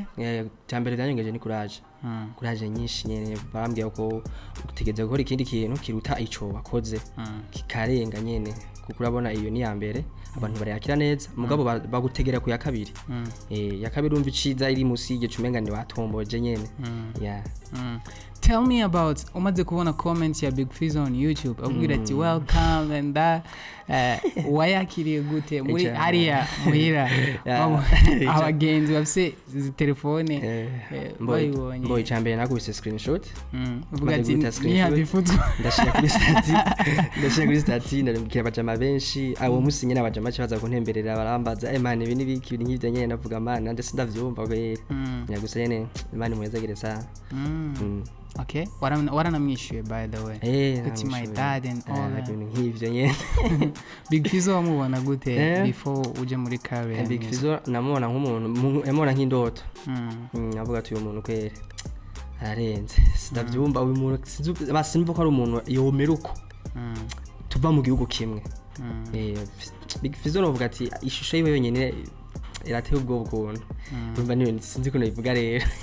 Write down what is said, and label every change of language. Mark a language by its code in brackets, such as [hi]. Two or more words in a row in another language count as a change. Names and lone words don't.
[rn] cyambere byanyongeje ni courage nyinshi nyene barambwiye ko utegeze gukora ikindi kintu kiruta ico wakoze kikarenga nyene kuko urabona iyo ni ya mbere abantu barayakira neza mugabo bagutegera ku ya kabiri ya kabiri umva iciza iri musi y'ige cumenga ni watomboje nyene [en] Tell me about [rn] umaze kubona comments ya Big Fizzo on YouTube abwira ati [en] welcome and that [rn] wayakiriye gute muri hariya muhira abagenzi bafise telefone boy cyambere nakubise screenshot uvuga ati ni habifuzo ndashaka kuri stati narambikira abajama benshi abo musinye n'abajama baza kuntemberera barambaza man ibi nibiki ibintu nk'ivyo nyene navuga man nande sindavyumva kweri nyagusa nyene man muhezagire sana okay waranamwishuye [en] by the way it's my dad and all that [rn] nk'ivyo nyene Big Fizzo wamubona gute before uje muri career Big Fizzo namubona nk'umuntu yamubona nk'indoto navuga ati uyu muntu kweri ararenze sindavyumva uyu muntu sinumva ko ari umuntu yomeruko tuva mu gihugu kimwe Big Fizzo navuga ati ishusho yiwe yonyene irateye ubwo kuntu umva niyo sinzi ko nabivuga rero